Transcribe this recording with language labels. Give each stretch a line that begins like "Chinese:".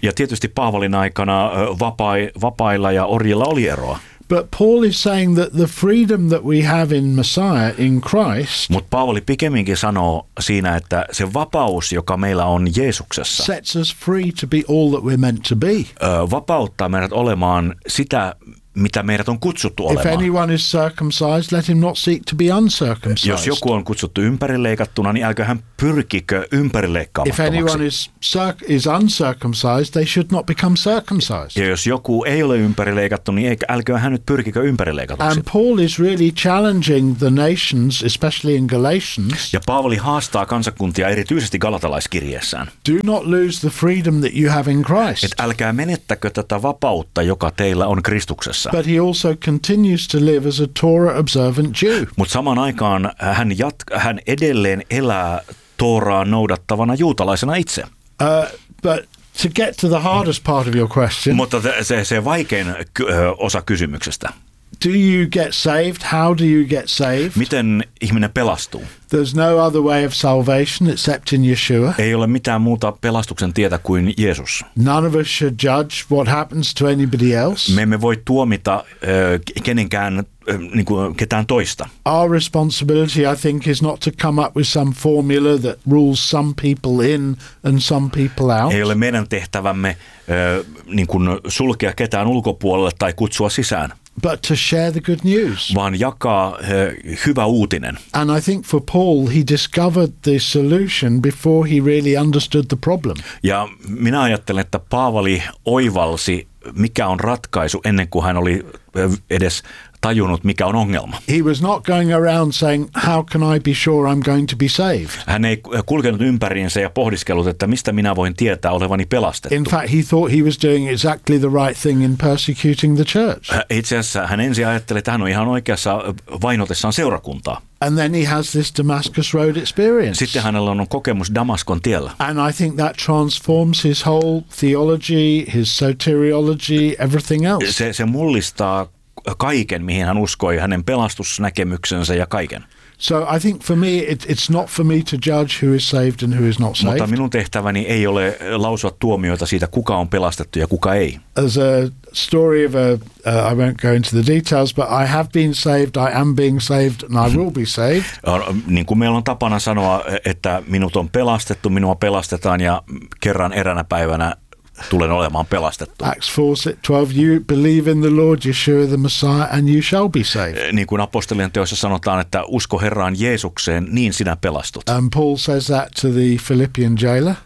Finnish: Ja tietysti Paavalin aikana vapailla ja orjilla oli eroa.
English: But Paul is saying that the freedom that we have in Messiah, in Christ,
Finnish: mut Paavali pikemminkin sanoo siinä, että se vapaus, joka meillä on Jeesuksessa,
English: sets us free to be all that we're meant to be.
Finnish: Vapauttaa meidät olemaan sitä, mitä meidät on kutsuttu olemaan.
English: If anyone is circumcised, let him not seek to be uncircumcised.
Finnish: Jos joku on kutsuttu ympärileikattuna, niin älkö hän pyrkikö ympärileikkaamattomaksi.
English: If anyone is uncircumcised, they should not become circumcised.
Finnish: Ja jos joku ei ole ympärileikattu, niin älkö hän nyt pyrkikö ympärileikatuksi.
English: And Paul is really challenging the nations, especially in Galatians.
Finnish: Ja Paavali haastaa kansakuntia erityisesti galatalaiskirjeessään.
English: Do not lose the freedom that you have in Christ.
Finnish: Et älkää menettäkö tätä vapautta, joka teillä on Kristuksessa.
English: But he also continues to live as a Torah observant Jew.
Finnish: Mutta samaan aikaan hän edelleen elää Tooraa noudattavana juutalaisena itse.
English: But to get to the hardest part of your question.
Finnish: Mutta se vaikein osa kysymyksestä.
English: Do you get saved? How do you get saved?
Finnish: Miten ihminen pelastuu?
English: There's no other way of salvation except in Yeshua.
Finnish: Ei ole mitään muuta pelastuksen tietä kuin Jeesus.
English: None of us should judge what happens to anybody else.
Finnish: Me emme voi tuomita kenenkään niinku ketään toista.
English: Our responsibility, I think, is not to come up with some formula that rules some people in and some people out.
Finnish: Ei ole meidän tehtävämme niinku sulkea ketään ulkopuolelle tai kutsua sisään.
English: But to share the good news.
Finnish: Vaan jakaa hyvä uutinen.
English: And I think for Paul, he discovered the solution before he really understood the problem.
Finnish: Ja minä ajattelen, että Paavali oivalsi, mikä on ratkaisu, ennen kuin hän oli edes tajunnut, mikä on ongelma.
English: He was not going around saying, how can I be sure I'm going to be saved?
Finnish: Hän ei kulkenut ympäriinsä ja pohdiskellut, että mistä minä voin tietää olevani pelastettu.
English: In fact, he thought he was doing exactly the right thing in persecuting the church.
Finnish: Itse asiassa hän ensin ajatteli, että hän on ihan oikeassa vainotessaan seurakuntaa.
English: And then he has this Damascus Road experience.
Finnish: Sitten hänellä on kokemus Damaskon tiellä.
English: And I think that transforms his whole theology, his soteriology, everything else.
Finnish: Se mullistaa kaiken, mihin hän uskoi, hänen pelastusnäkemyksensä ja kaiken.
English: So I think for me, it's not for me to judge who is saved and who is not saved.
Finnish: Mutta minun tehtäväni ei ole lausua tuomioita siitä, kuka on pelastettu ja kuka ei.
English: As a story of a, I won't go into the details, but I have been saved, I am being saved, and I will be saved.
Finnish: Niin kuin meillä on tapana sanoa, että minut on pelastettu, minua pelastetaan ja kerran eräänä päivänä tulen olemaan pelastettu.
English: Acts 4:12, you believe in the Lord Yeshua the Messiah and you shall be saved.
Finnish: Niin kuin apostolien teossa sanotaan, että usko Herraan Jeesukseen, niin sinä pelastut.
English: And Paul says that to the Philippian jailer.